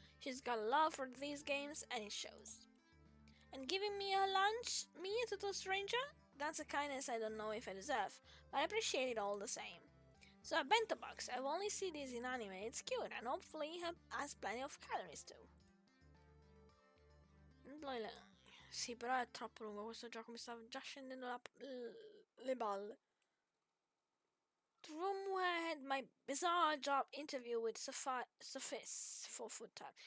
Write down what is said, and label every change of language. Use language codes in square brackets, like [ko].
[en] She's got a love for these games and it shows. And giving me a lunch, me a total stranger? That's a kindness I don't know if I deserve, but I appreciate it all the same. So a bento box, I've only seen this in anime, it's cute and hopefully has plenty of calories too. [it] Sì, però è troppo lungo questo gioco, mi sta già scendendo le balle. [en] The room where I had my bizarre job interview with Sophis for food time.